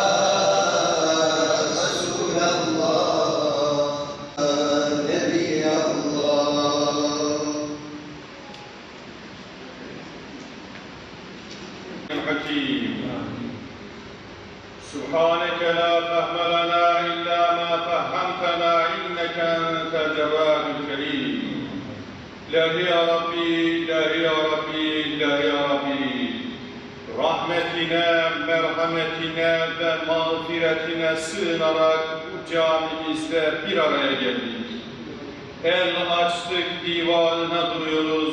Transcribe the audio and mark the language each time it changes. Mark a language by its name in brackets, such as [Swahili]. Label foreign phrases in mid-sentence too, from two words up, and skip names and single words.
[Arabic] رسول الله نبي الله. الحكيم سبحانك لا فهم لنا إلا ما فهمتنا إنك أنت الجواد الكريم. [Turkish] İlahi ya Rabbi, ilahi ya Rabbi, ilahi ya Rabbi, rahmetine, merhametine ve mağfiretine sığınarak bu camimizde bir araya geldik. El açtık, divanına duruyoruz.